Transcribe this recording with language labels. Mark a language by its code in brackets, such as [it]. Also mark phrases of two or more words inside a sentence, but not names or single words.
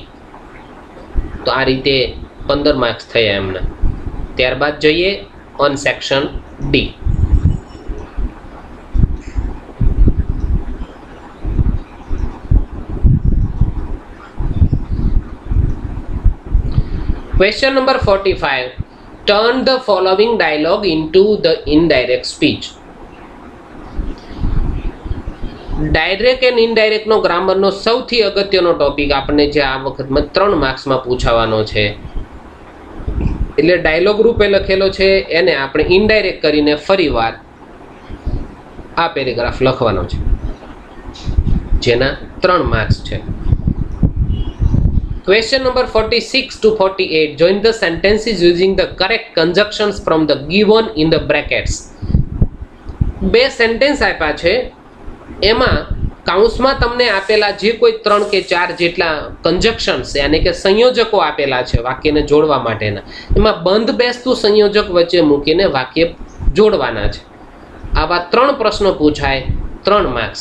[gu] તો આ રીતે 15 માર્ક્સ થયા એમના. ત્યારબાદ જોઈએ [en] on section D. Question number 45. Turn the following dialogue into the indirect speech. direct and indirect [gu] ગ્રામરનો સૌથી અગત્યનો ટોપિક આપણને જે આ વખતમાં 3 માર્ક્સમાં પૂછાવાનો છે. એટલે ડાયલોગ રૂપે લખેલો છે, એને આપણે ઇનડાયરેક્ટ કરીને ફરીવાર આ પેરેગ્રાફ લખવાનો છે, જેના 3 માર્ક્સ છે. [en] Question number 46 to 48. Join the sentences using the correct conjunctions from the given in the brackets. [gu] 2 સેન્ટેન્સ આપ્યા છે, એમાં કાઉન્સમાં તમને આપેલા જે કોઈ 3 કે 4 જેટલા કન્જક્શન્સ યાની કે સંયોજકો આપેલા છે વાક્યને જોડવા માટેના, એમાં બંધ બેસતું સંયોજક વચ્ચે મૂકીને વાક્ય જોડવાના છે. આવા 3 પ્રશ્નો પૂછાય, 3 માર્ક્સ.